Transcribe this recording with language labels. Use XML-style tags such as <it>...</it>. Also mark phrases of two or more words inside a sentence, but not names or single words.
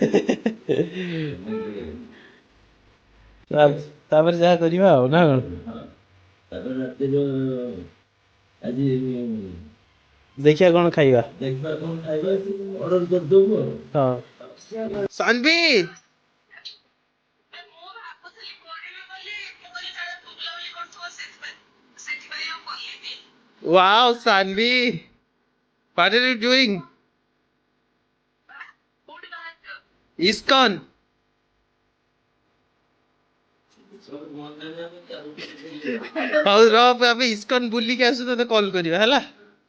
<or>ତାପରେ ଯାହା କରିବା ଆଉ, ନା କ'ଣ? ତାପରେ ରାତିରେ ଆଜି ଦେଖିବା କ'ଣ ଖାଇବା, ଅର୍ଡର କରିଦବୁ ଆଉ। ହଁ ସାନ୍ଭି,</or> <en>wow Sanvi, what are you doing? ISKCON.</en> <or>ହଉ ରହ ଏବେ ଇସ୍କନ ବୁଲିକି ଆସୁ ତତେ କଲ୍ କରିବା ହେଲା।</or>